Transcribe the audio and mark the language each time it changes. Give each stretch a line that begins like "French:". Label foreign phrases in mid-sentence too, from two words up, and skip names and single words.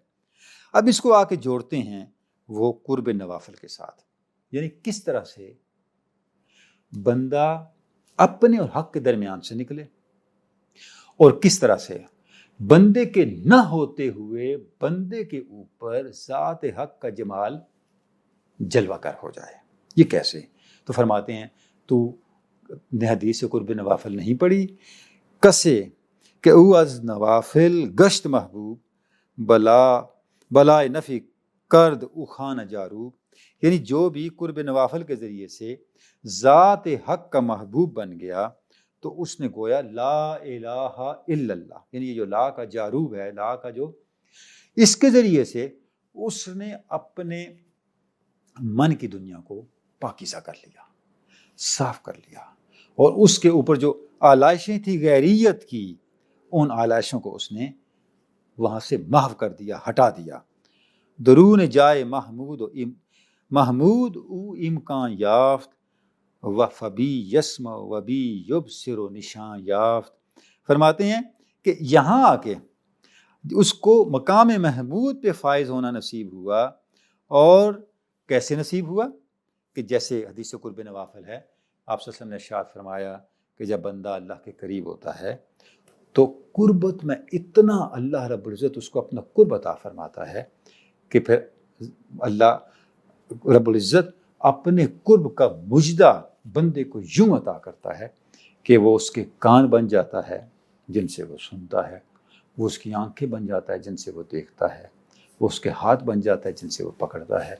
Urdu: اب اس کو آ کے جوڑتے ہیں وہ قرب نوافل کے ساتھ، یعنی کس طرح سے بندہ اپنے اور حق کے درمیان سے نکلے، اور کس طرح سے بندے کے نہ ہوتے ہوئے بندے کے اوپر ذات حق کا جمال جلوہ گر ہو جائے۔ یہ کیسے؟ تو فرماتے ہیں تو نے حدیث قرب نوافل نہیں پڑھی،
Persian: کسے کہ او از نوافل گشت محبوب بلائے نفی کرد او خانہ جارو۔
Urdu: یعنی جو بھی قرب نوافل کے ذریعے سے ذات حق کا محبوب بن گیا تو اس نے گویا
Arabic: لا الہ الا اللہ،
Urdu: یعنی یہ جو لا کا جاروب ہے، لا کا جو، اس کے ذریعے سے اس نے اپنے من کی دنیا کو پاکیزہ کر لیا، صاف کر لیا، اور اس کے اوپر جو آلائشیں تھی غیریت کی، ان آلائشوں کو اس نے وہاں سے محو کر دیا، ہٹا دیا۔
Persian: درون جائے محمود او امکان یافت و
Arabic: فبی یسم و بی یبصر
Persian: و نشان یافت.
Urdu: فرماتے ہیں کہ یہاں آ کے اس کو مقام محمود پہ فائز ہونا نصیب ہوا. اور کیسے نصیب ہوا؟ کہ جیسے حدیث قرب نوافل ہے، آپ
Arabic: صلی اللہ علیہ وسلم
Urdu: نے ارشاد فرمایا کہ جب بندہ اللہ کے قریب ہوتا ہے تو قربت میں اتنا اللہ رب العزت اس کو اپنا قرب عطا فرماتا ہے کہ پھر اللہ رب العزت اپنے قرب کا مجدہ بندے کو یوں عطا کرتا ہے کہ وہ اس کے کان بن جاتا ہے جن سے وہ سنتا ہے، وہ اس کی آنکھیں بن جاتا ہے جن سے وہ دیکھتا ہے، وہ اس کے ہاتھ بن جاتا ہے جن سے وہ پکڑتا ہے.